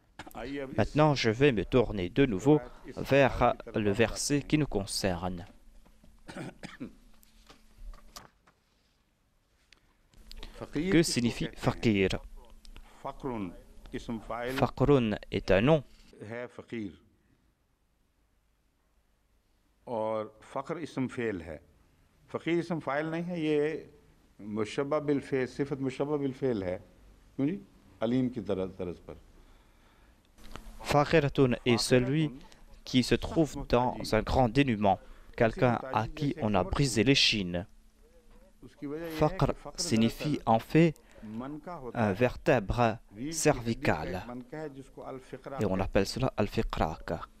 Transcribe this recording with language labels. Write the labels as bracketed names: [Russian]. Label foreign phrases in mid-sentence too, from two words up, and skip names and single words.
[French] Maintenant, je vais me tourner de nouveau vers le verset qui nous concerne. Que signifie faqir? Faqrun est un nom. [Urdu] اور فخر اسم فعل ہے فقیر اسم فاعل نہیں ہے یہ مشبہ بالفعل صفت مشبہ بالفعل ہے کیوں جی علیم کی طرز پر [French] Faqiratun est celui qui se trouve dans un grand dénuement, quelqu'un à qui on a brisé l'échine. Faqr signifie en fait un vertèbre cervical et on appelle cela al-fiqrak.